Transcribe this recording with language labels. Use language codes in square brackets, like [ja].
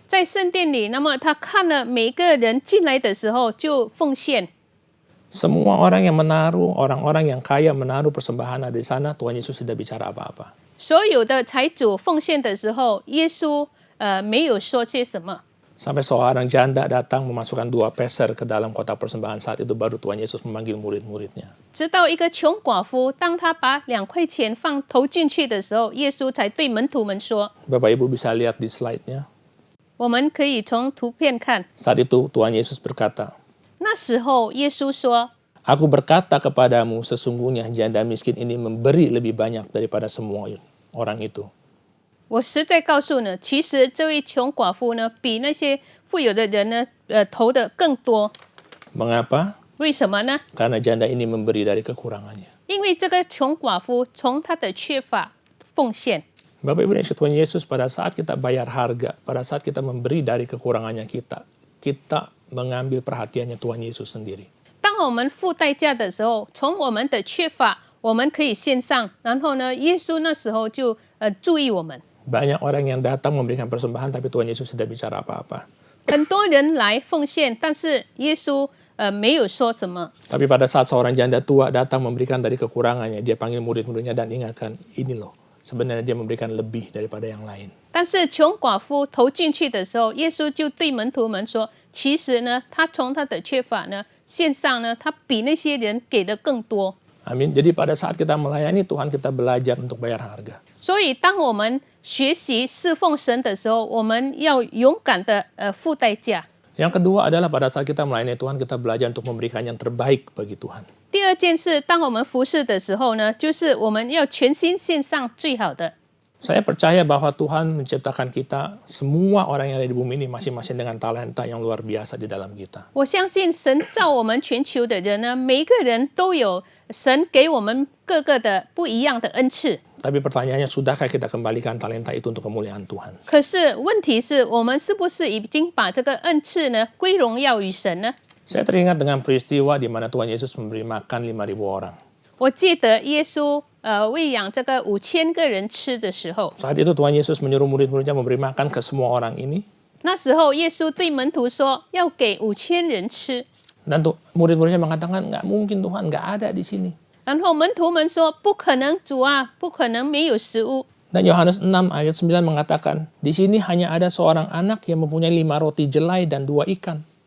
[zh] 在圣殿里。那么他看了每个人进来的时候就奉献。 [id] Semua orang yang menaruh, orang-orang yang kaya menaruh persembahan di sana, Tuhan Yesus tidak bicara apa-apa. [zh] 所有的财主奉献的时候，耶稣没有说些什么。 [id] Sampai seorang janda datang memasukkan 2 peser ke dalam kotak persembahan, saat itu baru Tuhan Yesus memanggil murid-muridnya. [zh] 直到一个穷寡妇，当她把2块钱投进去的时候，耶稣才对门徒们说 [id] Bapak Ibu bisa lihat di slide-nya. [zh] 我们可以从图片看， [id] Saat itu Tuhan Yesus berkata, [zh] 那时候耶稣说 [id] Aku berkata kepadamu, sesungguhnya janda miskin ini memberi lebih banyak daripada semua orang itu. [zh] 我实在告诉呢，其实这位穷寡妇呢，比那些富有的人呢，投的更多。 [id] Mengapa? [zh] 为什么呢？ [id] Karena janda ini memberi dari kekurangannya. [zh] 因为这个穷寡妇从她的缺乏奉献。 [id] Bapak Ibu dan Tuhan Yesus, pada saat kita bayar harga, pada saat kita memberi dari kekurangannya kita mengambil perhatiannya Tuhan Yesus sendiri. [zh] 当我们付代价的时候，从我们的缺乏，我们可以献上，然后呢，耶稣那时候就注意我们。 [id] Banyak orang yang datang memberikan persembahan, tapi Tuhan Yesus tidak bicara apa-apa. [zh] 很多人来奉献，但是耶稣没有说什么。 [id] Tapi pada saat seorang janda tua datang memberikan dari kekurangannya, dia panggil murid-muridnya dan ingatkan, ini loh, sebenarnya dia memberikan lebih daripada yang lain. [zh] 但是穷寡妇投进去的时候，耶稣就对门徒们说：“其实呢，他从他的缺乏呢，献上呢，他比那些人给的更多。” [id] Amin. Jadi pada saat kita melayani Tuhan, kita belajar untuk bayar harga. [zh] 所以，当我们学习侍奉神的时候，我们要勇敢的付代价。 [id] Yang kedua adalah pada saat kita melayani Tuhan, kita belajar untuk memberikan yang terbaik bagi Tuhan. [zh] 第二件事，当我们服侍的时候呢，就是我们要全心献上最好的。 [id] Saya percaya bahwa Tuhan menciptakan kita, semua orang yang ada di bumi ini masing-masing dengan talenta yang luar biasa di dalam kita. [zh] 我相信神造我们全球的人呢，每一个人都有神给我们各个的不一样的恩赐。 [id] Tapi pertanyaannya, sudahkah kita kembalikan talenta itu untuk kemuliaan Tuhan? [zh] 可是问题是我们是不是已经把这个恩赐呢归荣耀于神呢？ [id] Saya teringat dengan peristiwa di mana Tuhan Yesus memberi makan 5.000 orang. [zh] 我记得耶稣喂养这个5000个人吃的时候， [id] Saat itu Tuhan Yesus menyuruh murid-muridnya memberi makan ke semua orang ini. [zh] 那时候耶稣对门徒说要给5000人吃， [id] Dan murid-muridnya mengatakan, nggak mungkin Tuhan, nggak ada di sini. [zh] 然后门徒们说不可能，主啊，不可能没有食物。 [id] Dan Yohanes 6 ayat 9 mengatakan, di sini hanya ada seorang anak yang mempunyai 5 roti jelai dan 2 ikan.